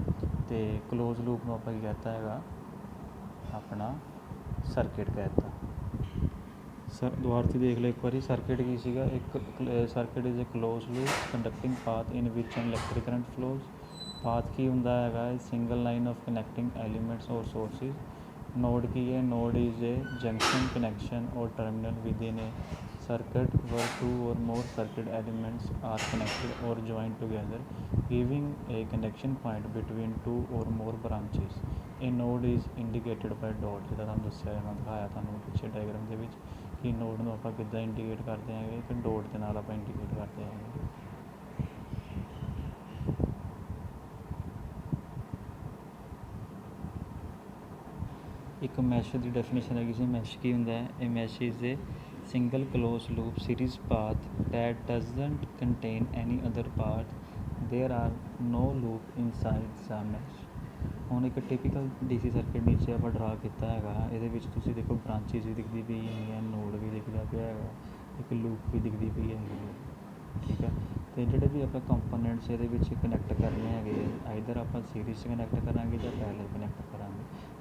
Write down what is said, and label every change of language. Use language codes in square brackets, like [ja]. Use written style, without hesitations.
[pa] ਅਤੇ close loop ਨੂੰ ਆਪਾਂ ਕੀ ਕਹਿਤਾ ਹੈਗਾ, ਆਪਣਾ ਸਰਕਿਟ ਕਹਿ ਦਿੱਤਾ। ਦੁਬਾਰਾ ਤੋਂ ਦੇਖ ਲਓ ਇੱਕ ਵਾਰੀ, ਸਰਕਿਟ ਕੀ ਸੀਗਾ, [en] ਇੱਕ circuit is a close loop conducting path in which an electric current flows. [pa] Path ਕੀ ਹੁੰਦਾ ਹੈਗਾ, [en] Single line of connecting elements or sources. [pa] ਨੋਡ ਕੀ ਹੈ, [en] Node is a junction, connection or terminal within a circuit where 2 or more circuit elements are connected or joined together giving a connection point between 2 or more branches. A node is indicated by dot, [pa] ਜਿੱਦਾਂ ਤੁਹਾਨੂੰ ਦੱਸਿਆ, ਮੈਂ ਦਿਖਾਇਆ ਤੁਹਾਨੂੰ ਪਿੱਛੇ diagram ਦੇ ਵਿੱਚ ਕਿ ਨੋਡ ਨੂੰ ਆਪਾਂ ਕਿੱਦਾਂ ਇੰਡੀਕੇਟ ਕਰਦੇ ਹੈਗੇ, ਕਿ ਡੋਟ ਦੇ ਨਾਲ ਆਪਾਂ ਇੰਡੀਕੇਟ ਕਰਦੇ ਹੈਗੇ। ਇੱਕ ਮੈਸ਼ ਦੀ ਡੈਫੀਨੇਸ਼ਨ ਹੈਗੀ ਸੀ। ਮੈਸ਼ ਕੀ ਹੁੰਦਾ ਹੈ, ਇਹ [en] Mesh is a single closed loop series path that doesn't contain any other path. There are no loop inside the mesh. [pa] ਹੁਣ ਇੱਕ ਟਿਪੀਕਲ DC ਸਰਕਿਟ ਨੀਚੇ ਆਪਾਂ ਡਰਾ ਕੀਤਾ ਹੈਗਾ। ਇਹਦੇ ਵਿੱਚ ਤੁਸੀਂ ਦੇਖੋ ਬ੍ਰਾਂਚਿਸ ਵੀ ਦਿਖਦੀ ਪਈ ਹੈਗੀਆਂ, ਨੋਡ ਵੀ ਦਿਖਦਾ ਪਿਆ ਹੈਗਾ, ਇੱਕ ਲੂਪ ਵੀ ਦਿਖਦੀ ਪਈ ਹੈਗੀ ਹੈ, ਠੀਕ ਹੈ। ਅਤੇ ਜਿਹੜੇ ਵੀ ਆਪਾਂ ਕੰਪੋਨੈਂਟਸ ਇਹਦੇ ਵਿੱਚ ਕਨੈਕਟ ਕਰਨੇ ਹੈਗੇ, ਆਈਦਰ ਆਪਾਂ ਸੀਰੀਜ਼ 'ਚ ਕਨੈਕਟ ਕਰਾਂਗੇ ਜਾਂ ਪੈਰਲਲ ਕਨੈਕਟ ਕਰਾਂਗੇ।